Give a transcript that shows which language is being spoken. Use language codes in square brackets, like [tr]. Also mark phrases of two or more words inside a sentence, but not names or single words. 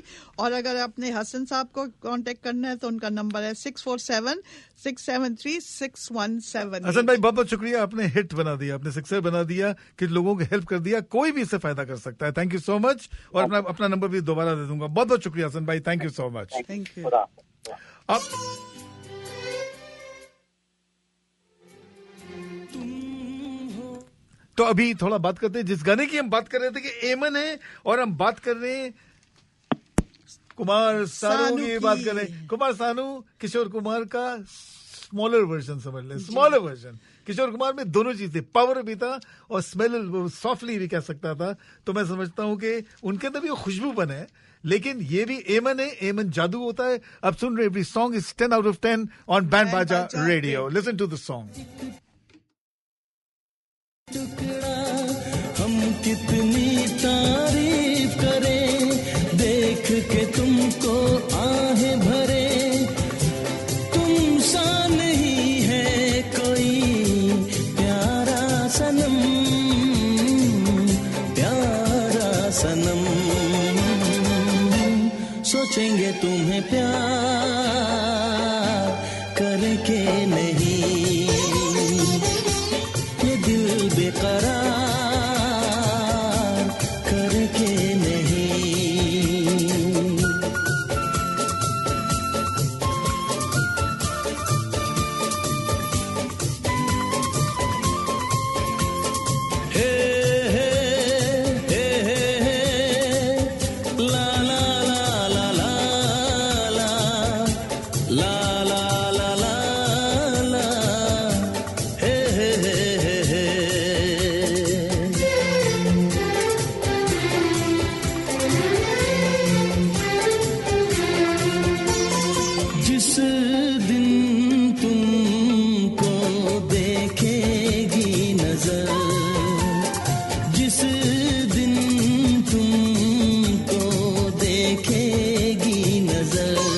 [hi] और अगर आपने हसन साहब को कांटेक्ट करना है तो उनका नंबर है 647-673-6178। हसन भाई बहुत बहुत शुक्रिया, आपने हिट बना दिया, आपने सक्सेस बना दिया कि लोगों को हेल्प कर दिया, कोई भी इससे फायदा कर सकता है। [en] थैंक यू सो मच। [hi] और अपना नंबर भी दोबारा दे दूंगा। बहुत बहुत शुक्रिया हसन भाई, [en] थैंक यू सो मच। थैंक यू। [hi] अब तो अभी थोड़ा बात करते हैं जिस गाने की हम बात कर रहे थे कि एमन है, और हम बात कर रहे हैं कुमार सानू की बात कर रहे हैं। कुमार सानू किशोर कुमार का [en] smaller version [hi] समझ लें, [en] smaller version. [hi] किशोर कुमार में दोनों चीजें, पावर भी था और स्मेल, सॉफ्टली भी कह सकता था। तो मैं समझता हूं कि उनके अंदर भी खुशबूपन है, लेकिन ये भी एमन है। एमन जादू होता है। अब सुन रहे [en] Every song is 10 out of 10 on Band Baaja Radio. Listen to the song. [hi] हम कितनी तारीफ करें, देख के तुमको आहें भरे, तुम सा नहीं है कोई प्यारा सनम, प्यारा सनम। सोचेंगे तुम्हें प्यार करके नहीं, ये दिल बेकरार करके नहीं। हे हे हे हे हे ला ला ला ला ला ला ला ला ला ला हे हे हे हे जिस दिन तुमको देखेगी नजर, जिस दिन तुमको देखेगी नजर,